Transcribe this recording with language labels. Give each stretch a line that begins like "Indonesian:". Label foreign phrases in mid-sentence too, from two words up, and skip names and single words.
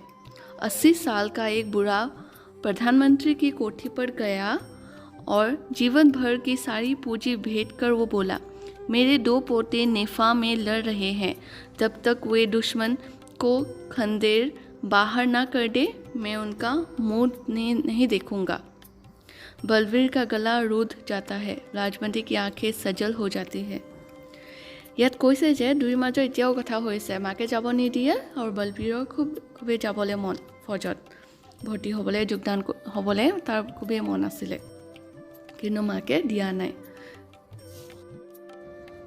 Hindi: 80 साल का एक बूढ़ा प्रधानमंत्री की कोठी पर गया और जीवन भर की सारी पूंजी भेंट कर वो बोला, मेरे 2 पोते नेफा में लड़ रहे हैं, जब तक वे दुश्मन को खंदेर बाहर ना कर दे मैं उनका मुंह नहीं देखूंगा। बलबीर का गला रुध जाता है, लाजवंती की आंखें सजल हो जाती है।
Assamese: ইয়াত কৈছে যে দুই মাজৰ এতিয়াও কথা হৈছে, মাকে যাব নিদিয়ে আৰু বলবীৰৰ খুবেই যাবলৈ মন, ফৌজত ভৰ্তি হ'বলৈ যোগদান হ'বলৈ তাৰ খুবেই মন আছিলে, কিন্তু মাকে দিয়া নাই।